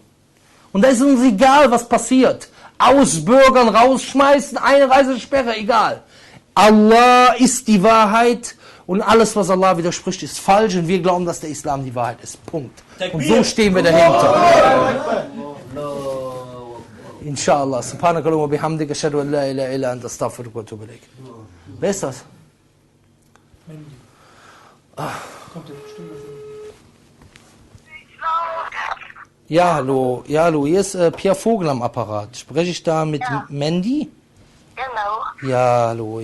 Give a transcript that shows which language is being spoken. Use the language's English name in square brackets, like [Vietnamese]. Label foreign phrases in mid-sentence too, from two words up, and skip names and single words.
[German] Und da ist uns egal, was passiert. Ausbürgern, rausschmeißen, Einreisesperre, egal. Allah ist die Wahrheit und alles, was Allah widerspricht, ist falsch. Und wir glauben, dass der Islam die Wahrheit ist. Punkt. Und so stehen wir dahinter. Inshallah. [Arabic] سبحانك اللهم بحمدك، أشهد أن لا إله إلا أنت، أستغفرك وأتوب إليك. [German] Wer ist das? Mandy. Kommt der bestimmt dafür. Ja, hallo. Ja, hallo. Hier ist Pierre Vogel am Apparat. Spreche ich da mit Mandy? Genau. Ja, hallo.